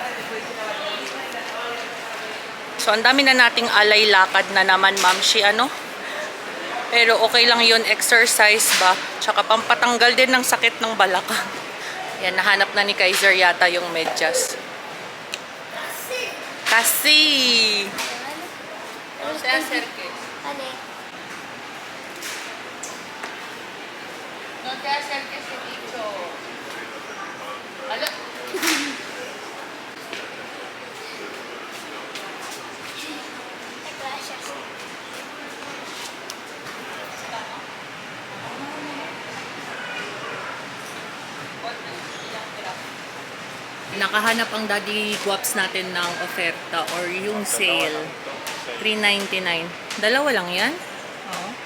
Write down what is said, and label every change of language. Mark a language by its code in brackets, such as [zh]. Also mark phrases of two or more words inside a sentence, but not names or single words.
[tl] So ang dami na nating alay lakad na naman, ma'am. Ano? Pero okay lang yun, exercise ba? Tsaka pampatanggal din ng sakit ng balakang. Yan, nahanap na ni Kaiser yata yung medyas. Kasi. Ano [es] Se acerque. [tl] Ano? [es] No te acerques, he dicho. [tl] Ala. [es] Gracias. [tl] Nakahanap ang Daddy Guaps natin ng oferta or yung sale. 3.99. Dalawa lang yan? Oo.